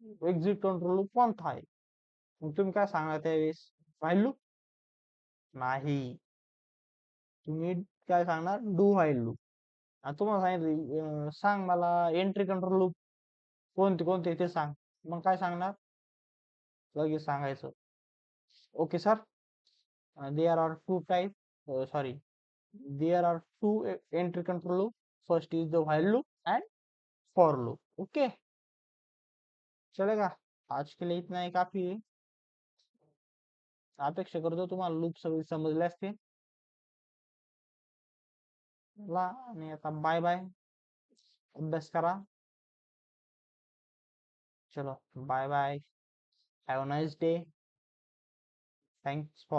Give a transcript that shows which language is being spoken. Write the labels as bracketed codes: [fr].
[mr] Exit control loop कोणता आहे, मग तुम्ही काय सांगणार त्यावेळेस, व्हाईल लूप नाही, तुम्ही काय सांगणार, डू व्हाईल लूप. तुम्हाला सांगितलं सांग मला एंट्री कंट्रोल लूप कोणते कोणते ते सांग, मग काय सांगणार, लगेच सांगायचं. [en] Okay sir, there are two type, sorry, there are two entry control loop, first is the while loop and for loop. [hi] Okay, चलेगा. आज के लिए इतना ही काफी है. [mr] अपेक्षा करतो तुम्हाला लूप सगळे समजले असते. ला आणि आता बाय बाय, अभ्यास करा. [en] चलो bye bye, have a nice day, thanks for